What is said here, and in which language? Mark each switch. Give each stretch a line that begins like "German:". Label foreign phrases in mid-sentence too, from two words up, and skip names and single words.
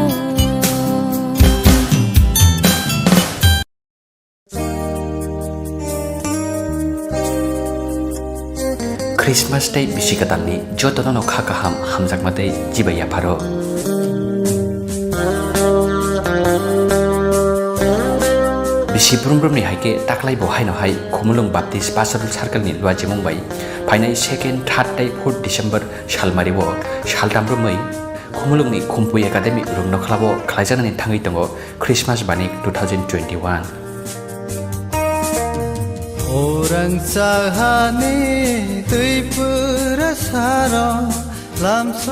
Kok Borok: Christmas day bisikatalni jotono khakaham hamjakmate jibaya pharo bisi brumbrumni haike taklai bo haino hai khumulung baptist pastorul circle ni luajimung bai phainai 2nd 3rd day 4th December salmari bo saltambrumai khumulungni khumpui academy rungno khlabo khlaijanani thangai tongo Christmas banik 2021 Orang sahane tuipura saro lamso